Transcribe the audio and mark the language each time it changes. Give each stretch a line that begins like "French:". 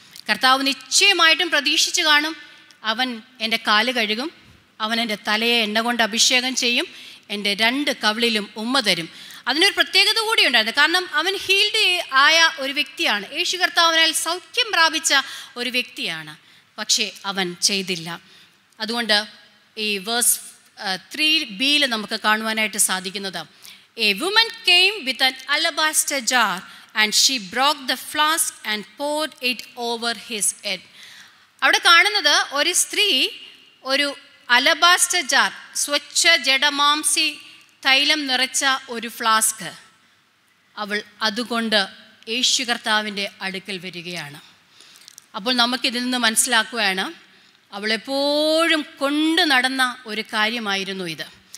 Malayalam: കർത്താവ് നിശ്ചയമായിട്ടും പ്രതീക്ഷിച്ച് കാണും, അവൻ എൻ്റെ കാല് കഴുകും, അവൻ എൻ്റെ തലയെ എണ്ണ കൊണ്ട് അഭിഷേകം ചെയ്യും, എൻ്റെ 2 കവിളിലും ഉമ്മ തരും. അതിനൊരു പ്രത്യേകത കൂടി ഉണ്ടായിരുന്നു. കാരണം അവൻ ഹീൽഡ് ആയ ഒരു വ്യക്തിയാണ്, യേശു കർത്താവിനാൽ സൗഖ്യം പ്രാപിച്ച ഒരു വ്യക്തിയാണ്. പക്ഷേ അവൻ ചെയ്തില്ല. അതുകൊണ്ട് ഈ വേഴ്സ് 3b നമുക്ക് കാണുവാനായിട്ട് സാധിക്കുന്നത്,
English: A woman came with an alabaster jar and she broke the flask and poured it over his head.
Malayalam: അവിടെ കാണുന്നത് ഒരു സ്ത്രീ ഒരു അലബാസ്റ്റർ ജാർ, സ്വച്ഛ ജഡമാംസി തൈലം നിറച്ച ഒരു ഫ്ലാസ്ക്, അവൾ അതുകൊണ്ട് യേശു കർത്താവിൻ്റെ അടുക്കൽ വരികയാണ്. അപ്പോൾ നമുക്കിതിൽ നിന്ന് മനസ്സിലാക്കുകയാണ്, അവളെപ്പോഴും കൊണ്ടു നടന്ന ഒരു കാര്യമായിരുന്നു ഇത്.